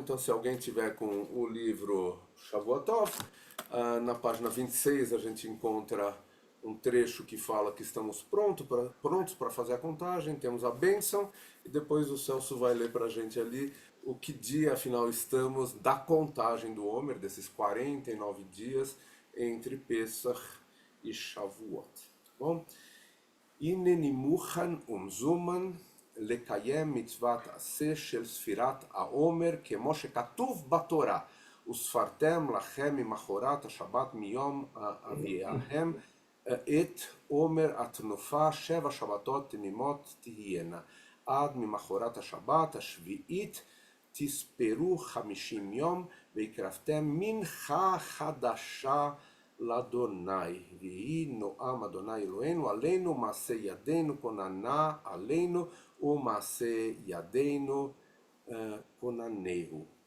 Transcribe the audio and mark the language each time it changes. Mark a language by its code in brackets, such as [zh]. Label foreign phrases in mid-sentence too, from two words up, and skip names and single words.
[pt] Então, se alguém tiver com o livro Shavuotov, na página 26 a gente encontra um trecho que fala que estamos prontos para fazer a contagem, temos a bênção, e depois o Celso vai ler para a gente ali o que dia, afinal, estamos da contagem do Homer, desses 49 dias entre Pesach e Shavuot. Tá bom? [he] הנני מוכן ומזומן לקיים מצוות עשה של ספירת העומר כמו שכתוב בתורה וספרתם לכם ממחרת השבת מיום אביהם את עומר התנופה 7 שבתות תמימות תהיינה עד ממחרת השבת השביעית תספרו 50 יום והקרבתם מנחה חדשה לאדוני, ויהי נועם אדוני אלוהינו עלינו מעשה ידינו כוננה עלינו ומעשה ידינו כוננהו.